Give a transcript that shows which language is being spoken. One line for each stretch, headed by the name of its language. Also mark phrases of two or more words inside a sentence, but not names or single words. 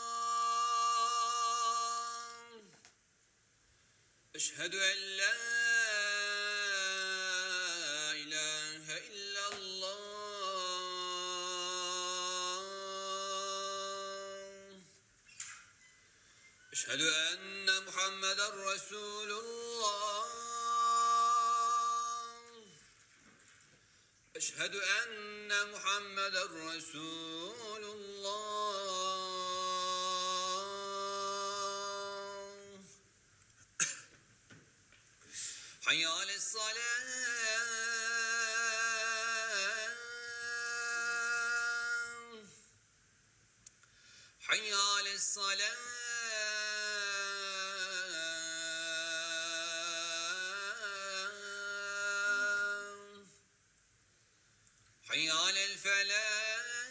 Arabic: أشهد أن لا إله إلا الله. أشهد أن محمدا رسول الله. أشهد أن محمدا رسول الله حي على الصلاة حي على الصلاة حي على الفلاح